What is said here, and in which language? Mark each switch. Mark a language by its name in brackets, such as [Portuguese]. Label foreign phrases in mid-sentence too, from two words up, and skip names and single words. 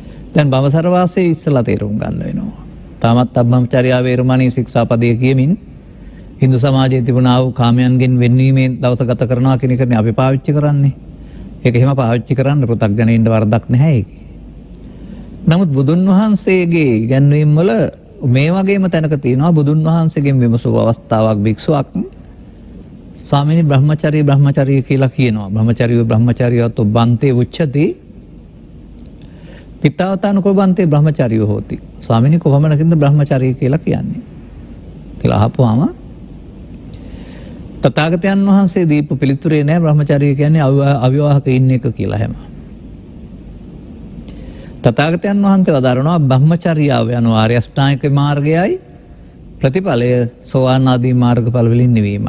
[Sinhala] දැන් බඹසර වාසයේ ඉස්සලා තේරුම් ගන්න වෙනවා. තාමත් [Pali] අබ්‍රහ්මචර්යා වේරමණී [Sinhala] ශික්ෂාපදයේ කියමින් හින්දු සමාජයේ තිබුණා වූ කාමයන්ගෙන් වෙන්වීමේ දවස ගත කරනවා කියන එකනේ අපි පාවිච්චි කරන්නේ. ඒක එහෙම පාවිච්චි කරන්න පෘථග්ජනයින්ට වරදක් නැහැ ඒකේ. නමුත් බුදුන් වහන්සේගේ ඉගැන්වීම් වල මේ වගේම තැනක තියෙනවා බුදුන් වහන්සේගෙන් විමසූ අවස්ථාවක් භික්ෂුවක් ස්වාමීනි බ්‍රහ්මචර්ය කියලා කියනවා. [Pali] බ්‍රහ්මචර්යවතු බන්තේ උච්චති පිතාවතානකෝ බන්තේ බ්‍රහ්මචර්යෝ හෝති. [Sinhala] ස්වාමීනි කොහොමනකින්ද බ්‍රහ්මචර්ය කියලා කියන්නේ කියලා අහපුවාම තථාගතයන් වහන්සේ දීපු පිළිතුරේ නෑ බ්‍රහ්මචර්ය කියන්නේ අවිවාහක ඉන්න එක කියලා හැම. තථාගතයන් වහන්සේ වදාරනවා බ්‍රහ්මචර්යාව යන ආර්ය අෂ්ටාංගික මාර්ගයයි ප්‍රතිඵලය සෝවාන් ආදී මාර්ගඵල වලින් නිවීමයි.